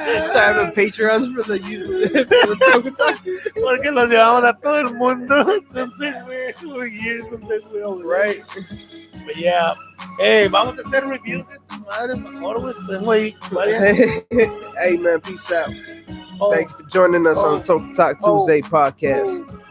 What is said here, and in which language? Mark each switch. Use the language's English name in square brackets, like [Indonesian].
[English] Start having Patreons for the Toker Talk. [Spanish] Porque los llevamos a todo el mundo. Entonces, güey, entonces, güey, [English] Right. But yeah. [Spanish] Hey, vamos a hacer reviews de tu madre mejor, güey. Tengo ahí varias. [English] Hey, man, peace out. Oh, Thank you for joining us on Toker Talk Tuesday podcast.